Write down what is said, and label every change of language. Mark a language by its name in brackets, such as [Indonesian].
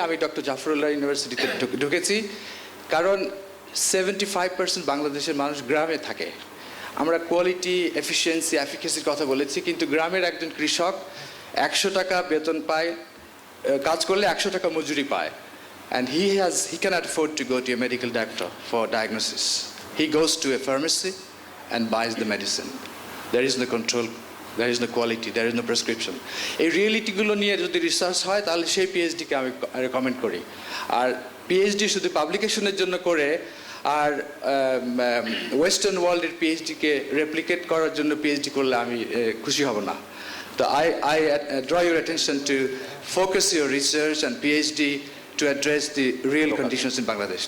[Bangla] আমি ডক্টর জাফরুল্লাহ ইউনিভার্সিটিতে ঢুকেছি, কারণ 75% বাংলাদেশের মানুষ গ্রামে থাকে। আমরা কোয়ালিটি, এফিসিয়েন্সি, এফিকেসির কথা বলেছি, কিন্তু গ্রামের একজন কৃষক 100 টাকা বেতন পায়, কাজ করলে 100 টাকা মজুরি পায়, [English] and he cannot afford to go to a medical doctor for diagnosis. He goes to a pharmacy and buys the medicine. There is no control, there is no quality, there is no prescription. [Bangla] এই রিয়েলিটিগুলো নিয়ে যদি research হয় তাহলে সেই পিএইচডিকে আমি recommend করি। আর PhD শুধু পাবলিকেশনের জন্য করে আর ওয়েস্টার্ন ওয়ার্ল্ডের পিএইচডিকে রেপ্লিকেট করার জন্য পিএইচডি করলে আমি খুশি হব না। তো [English] I draw your attention to focus your research and PhD to address the real conditions in Bangladesh.